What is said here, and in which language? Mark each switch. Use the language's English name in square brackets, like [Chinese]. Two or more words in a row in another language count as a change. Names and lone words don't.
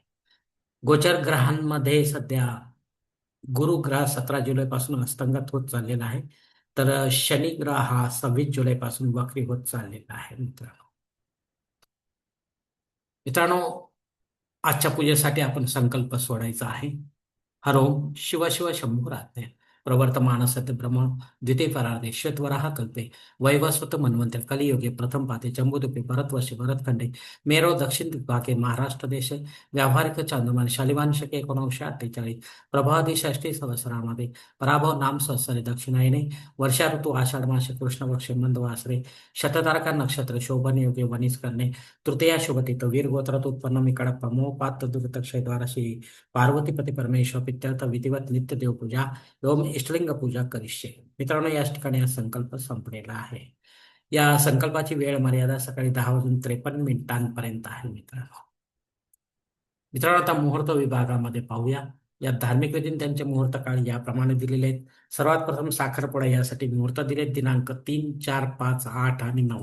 [Marathi] गोचर ग्रहांमध्ये सध्या गुरु ग्रह 17 जुलैपासून अस्तंगत होत चाललेला आहे, तर शनी ग्रह हा 26 जुलैपासून वक्री होत चाललेला आहे. मित्रांनो, आजच्या पूजेसाठी आपण संकल्प सोडायचा आहे. [Sanskrit] हर ओम शिव शिव शंभुराज्ञ प्रवर्तमान सत्य ब्रह्म द्वितीय परार्धे श्वेतवराह कल्पे वैवस्वत मन्वंतर कलियुगे प्रथम पाते जम्बूद्वीपे भरतवर्षे भरतखंडे मेरो दक्षिण विभागे महाराष्ट्र देश व्यावहारिक चांद्रमान शालिवान शके 1948 प्रभादी षष्ठी संवत्सरामध्ये पराभव नाम संवत्सरे दक्षिणायने वर्षा ऋतू आषाढ मास कृष्ण पक्ष मंदवासरे शततारका नक्षत्र शोभन योगे वनिज करणे तृतीया शुभतिथ वीर गोत्रात उत्पन्न मी कडप्पा मोपात दुर्तक्षयद्वाराशी पार्वतीपती परमेश्वर पित्यर्थ विधिवत नित्य देवपूजा एवं इष्टलिंग पूजा करिष्ये. [Marathi] मित्रांनो, या ठिकाणी हा संकल्प संपलेला आहे. या संकल्पाची वेळ मर्यादा सकाळी 10 वाजून 53 मिनिटांपर्यंत आहे. मित्रांनो, आता मुहूर्त विभागामध्ये पाहूया. या धार्मिक विधीने त्यांचे मुहूर्त काळ याप्रमाणे दिलेले आहेत. सर्वात प्रथम साखरपुडा यासाठी मुहूर्त दिलेत दिनांक 3, 4, 5, 8 आणि 9.